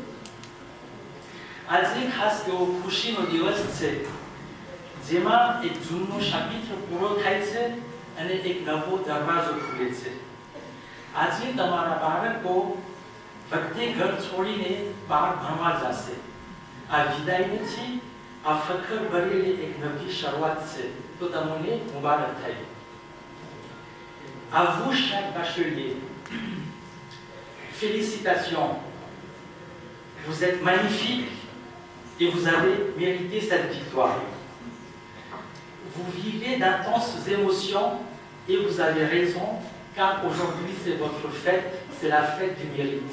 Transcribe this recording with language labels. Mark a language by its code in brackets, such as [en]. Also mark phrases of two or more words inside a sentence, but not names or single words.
[gu] આજે ખાસ એવો ખુશીનો દિવસ છે જેમાં એક જૂનો શાપિત્ર પૂરો થાય છે અને એક નવો દરવાજો ખુલે છે આજે તમારા બાળકો વખતે ઘર છોડીને બહાર ભણવા જશે આ વિદાય નથી આ ફખર ભરેલી એક નવી શરૂઆત છે તો તમને મુબારક થાય [fr] À vous, chers bacheliers, félicitations. Vous êtes magnifiques et vous avez mérité cette victoire. Vous vivez d'intenses émotions et vous avez raison, car aujourd'hui c'est votre fête, c'est la fête du mérite.